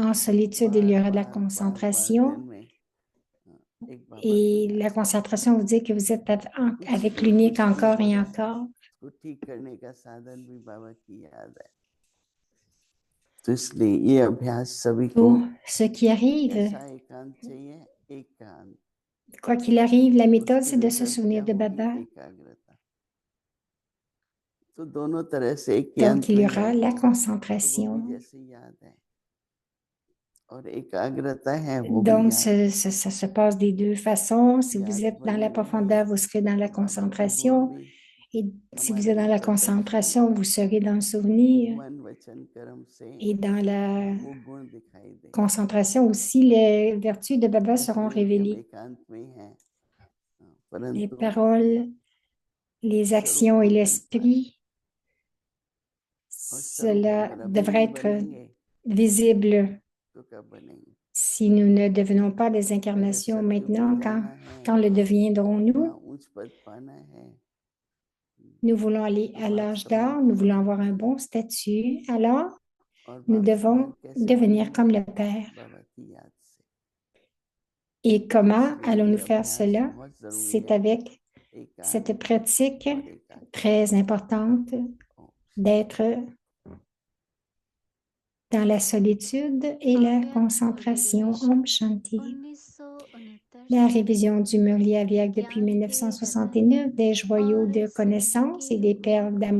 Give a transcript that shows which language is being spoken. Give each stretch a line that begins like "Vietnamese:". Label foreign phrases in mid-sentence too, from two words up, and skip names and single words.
French: en solitude, il
Hindi: बार
French: y aura de la
Hindi: बार बार बार दिन
French: concentration.
Hindi: में एक बाबा को
French: Et
Hindi: याद,
French: la concentration vous dit que vous êtes avec
Hindi: कुछ भी
French: l'unique encore et encore.
Hindi: उसको ठीक करने का साधन भी बाबा की याद है। तो इसलिए ये अभ्यास सभी को,
French: Tout ce qui arrive,
Hindi: कैसा एकांत चाहिए, एकांत,
French: quoi qu'il arrive, la méthode,
Hindi: उसकी
French: c'est de se
Hindi: रिजल्ट
French: souvenir
Hindi: क्या
French: de
Hindi: होगी,
French: Baba.
Hindi: एकाग्रता। तो दोनों तरह से एक के
French: Donc,
Hindi: अंत
French: il y
Hindi: में
French: aura
Hindi: गए
French: la
Hindi: तो वो भी
French: concentration.
Hindi: जैसे याद है, और एकाग्रता है वो भी
French: Donc,
Hindi: याद,
French: ça se passe des deux façons. Si vous
Hindi: याद
French: êtes dans
Hindi: बनी
French: la profondeur,
Hindi: रहेगी
French: vous serez dans la
Hindi: तो बाबा के गुण
French: concentration.
Hindi: भी
French: Et si vous
Hindi: हमारे
French: êtes dans la
Hindi: ऊपर दर्शन
French: concentration, vous serez dans le souvenir.
Hindi: मन वचन कर्म से
French: Et dans la
Hindi: वो गुण दिखाई देंगे।
French: concentration aussi, les vertus de Baba seront
Hindi: ऐसे नहीं कि हम
French: révélées.
Hindi: एकांत में हैं,
French: Les
Hindi: परंतु
French: paroles, les
Hindi: स्वरूप
French: actions et
Hindi: में मिलता है,
French: l'esprit,
Hindi: और स्वरूप
French: cela
Hindi: अगर अभी
French: devrait
Hindi: नहीं
French: être
Hindi: बनेंगे
French: visible
Hindi: तो कब बनेंगे।
French: si nous ne devenons pas des
Hindi: अगर
French: incarnations
Hindi: सत्युग में
French: maintenant.
Hindi: जाना है,
French: Quand le deviendrons-nous?
Hindi: वहाँ उच्च पद पाना है,
French: Nous voulons aller
Hindi: तो
French: à
Hindi: बाप
French: l'âge
Hindi: समान
French: d'or, nous voulons
Hindi: होना
French: avoir un
Hindi: है,
French: bon statut. Alors,
Hindi: और
French: nous
Hindi: बाप समान
French: devons
Hindi: कैसे
French: devenir
Hindi: बनेंगे,
French: comme le Père.
Hindi: बाबा की याद से।
French: Et comment
Hindi: इसलिए ये
French: allons-nous faire
Hindi: अभ्यास
French: cela?
Hindi: बहुत जरूरी
French: C'est
Hindi: है
French: avec
Hindi: एकांत
French: cette pratique
Hindi: और एकाग्रता।
French: très importante
Hindi: ओम
French: d'être dans la solitude et la Audio concentration. derivation
Hindi: ओम शांति. 1969
French: La
Hindi: से
French: révision du Murli avec depuis
Hindi: ज्ञान के रतन
French: 1969, des joyaux
Hindi: और
French: de
Hindi: स्नेह
French: connaissance
Hindi: के
French: et des perles
Hindi: रूप